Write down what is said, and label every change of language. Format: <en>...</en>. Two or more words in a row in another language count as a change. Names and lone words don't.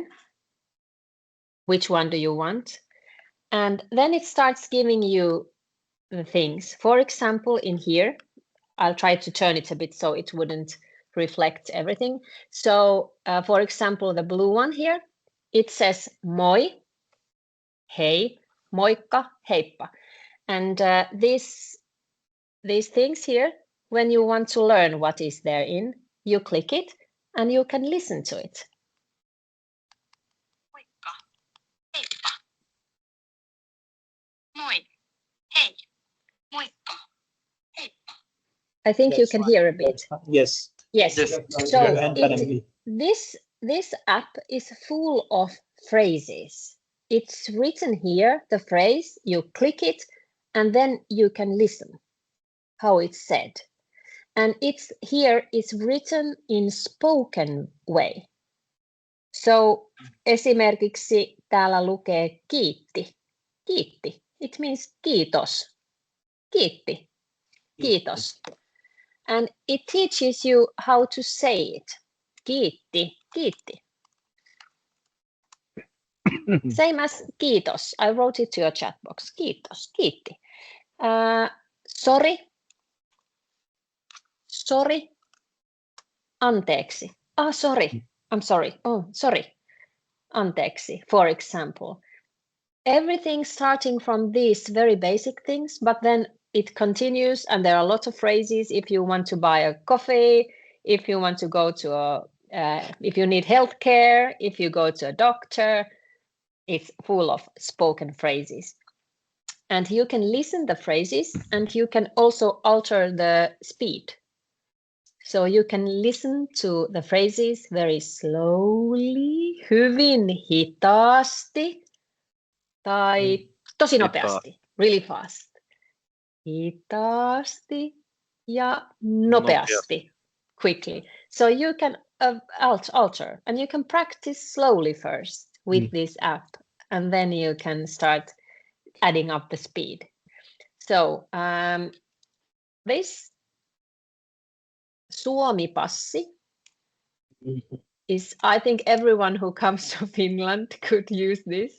<en>Which one do you want? And then it starts giving you the things. For example, in here, I'll try to turn it a bit so it wouldn't reflect everything. So, for example, the blue one here, it says</en> <fi>moi, hei, moikka, heippa.</fi> <en>And these things here, when you want to learn what is there in, you click it and you can listen to it.</en> <fi>Moikka, heippa. Moi, hei, moikka, heippa.</fi> <en>I think you can hear a bit. Yes. Yes. So this app is full of phrases. It's written here, the phrase, you click it, and then you can listen how it's said. And it's written in spoken way.</en> <fi>So esimerkiksi täällä lukee kiitti. Kiitti.</fi> <en>It means kiitos. Kiitti. Kiitos. And it teaches you how to say it.</en> <fi>Kiitti, kiitti.</fi> <en>Same as kiitos. I wrote it to your chat box.</en> <fi>Kiitos, kiitti. Sorry.</fi> <en>Sorry. Anteeksi. Sorry. I'm sorry. Oh, sorry. Anteeksi, for example. Everything starting from these very basic things, but then it continues and there are lots of phrases. If you want to buy a coffee, if you want to go to if you need healthcare, if you go to a doctor, it's full of spoken phrases. And you can listen the phrases and you can also alter the speed. So you can listen to the phrases very slowly,</en> <fi>hyvin hitaasti, tai tosi nopeasti,</fi> <en>really fast.</en> <fi>Hitaasti ja nopeasti,</fi> <en>quickly. So you can alter and you can practice slowly first with this app, and then you can start adding up the speed. So this Suomi-passi is, I think everyone who comes to Finland could use this.</en>